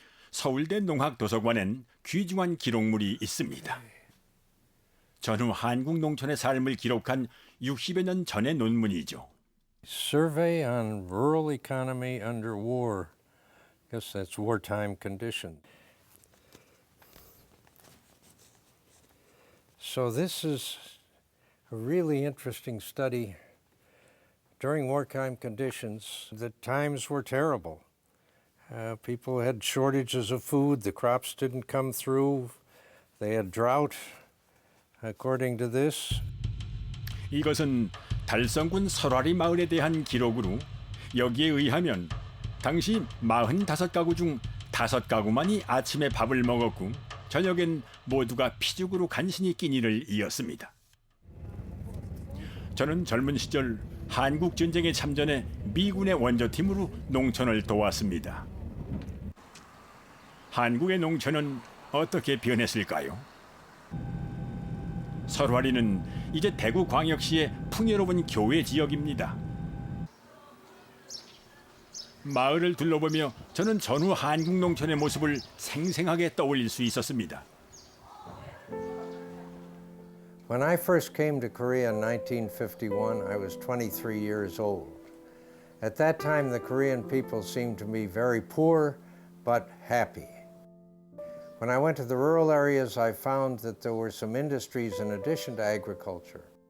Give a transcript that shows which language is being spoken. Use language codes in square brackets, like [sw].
[ko] 서울대 농학도서관엔 귀중한 기록물이 있습니다. 전후 한국 농촌의 삶을 기록한 60여 년 전의 논문이죠. [en] Survey on rural economy under war. I guess that's wartime condition. So this is a really interesting study. During wartime conditions, the times were terrible. People had shortages of food, the crops didn't come through, they had drought, according to this. [ko] 이것은 달성군 설화리 마을에 대한 기록으로 여기에 의하면 당시 45가구 중 5가구만이 아침에 밥을 먹었고 저녁엔 모두가 피죽으로 간신히 끼니를 이었습니다. 저는 젊은 시절 한국 전쟁에 참전해 미군의 원조팀으로 농촌을 도왔습니다. 한국의 농촌은 어떻게 변했을까요? 설화리는 이제 대구광역시의 풍요로운 교외 지역입니다. 마을을 둘러보며 저는 전후 한국 농촌의 모습을 생생하게 떠올릴 수 있었습니다. [en] When I first came to Korea in 1951, I was 23 years old. At that time, the Korean people seemed to me very poor but happy. When I went to the rural areas, I found that there were some industries in addition to agriculture.